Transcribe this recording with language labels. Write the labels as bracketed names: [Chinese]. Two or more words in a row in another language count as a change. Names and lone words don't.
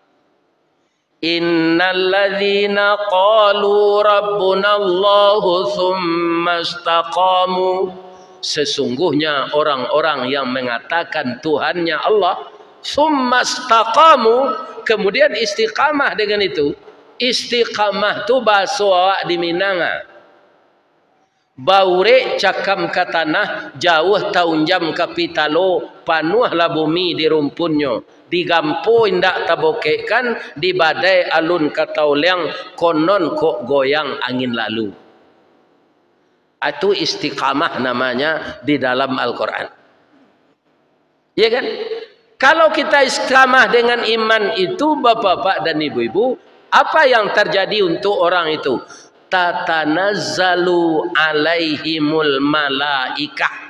[Arabic] إن الذين قالوا ربنا الله ثم استقاموا. [Indonesian] Sesungguhnya orang-orang yang mengatakan Tuhannya Allah, [Arabic] ثم استقاموا, [Indonesian] kemudian istiqamah dengan itu. [Minangkabau] Istiqamah tu bahasa awak di Minanga. Baure cakam ke tanah, jauh tahun jam kapitalo, panuhlah bumi di rumpunnya. Digampo indak tabokekkan, di badai alun katauliang, konon kok goyang angin lalu. [Indonesian] Itu istiqamah namanya di dalam Al-Quran. Ya kan? Kalau kita istiqamah dengan iman itu, bapak-bapak dan ibu-ibu, apa yang terjadi untuk orang itu? [Arabic] تتنزل عليهم الملائكة.